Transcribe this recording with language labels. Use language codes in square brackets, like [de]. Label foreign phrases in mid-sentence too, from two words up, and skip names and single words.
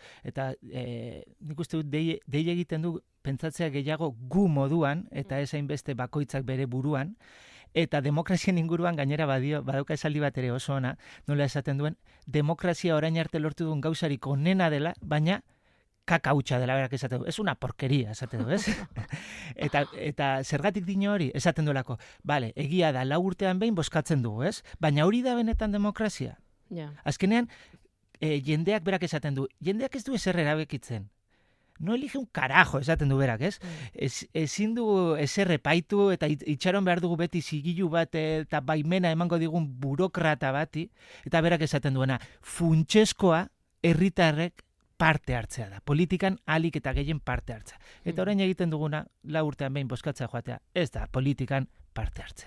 [eu] Eta nik uste dut dei egiten du pentsatzea gehiago gu moduan, eta ez hainbeste bakoitzak bere buruan, eta demokrazien inguruan gainera badauka esaldi bat ere oso ona, nola esaten duen, demokrazia orain arte lortu duen gauzarik onena dela, baina kaka hutsa dela, berak esaten du. Ez [es] una porkeria, [eu] esaten du, ez? eta zergatik dino hori, esaten duelako, bale, egia da, 4 urtean behin bozkatzen dugu, ez? Baina hori da benetan demokrazia. Ja. Azkenean, jendeak berak esaten du, jendeak ez du ezer erabekitzen. [es] No elige un carajo, [eu] esaten du berak, ez? Ezin du ezer epaitu eta itxaron behar dugu beti zigilu bat eta baimena emango digun burokrata bati, eta berak esaten duena, funtsezkoa herritarrek parte hartzea da. Politikan alik eta gehien parte hartzea. Eta orain egiten duguna, 4 urtean behin bozkatzea joatea, ez da politikan parte hartzea.